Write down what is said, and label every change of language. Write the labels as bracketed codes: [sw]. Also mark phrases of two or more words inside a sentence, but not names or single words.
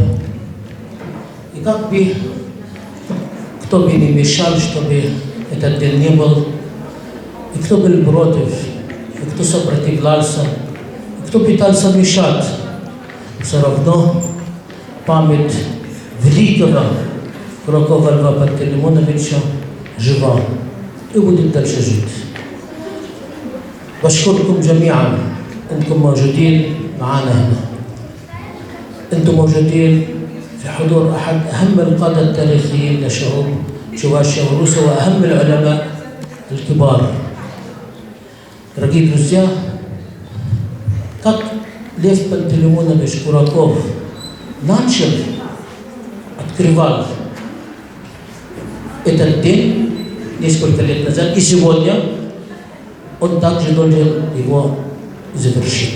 [ru] И как бы кто бы не мешал, чтобы этот день не был, и кто был против, и кто сопротивлялся, и кто пытался мешать, все равно память великого Куракова Льва Пантелеймоновича жива и будет дальше жить. [ar] بشكركم جميعا انكم موجودين معنا هنا. انتم موجودين في حضور احد اهم القاده التاريخيين لشعوب Чувашия, Руси, واهم العلماء الكبار. [ru] Дорогие друзья, как Лев Пантелеймонович Кураков начал, открывал этот день несколько лет назад, и сегодня он также должен его завершить.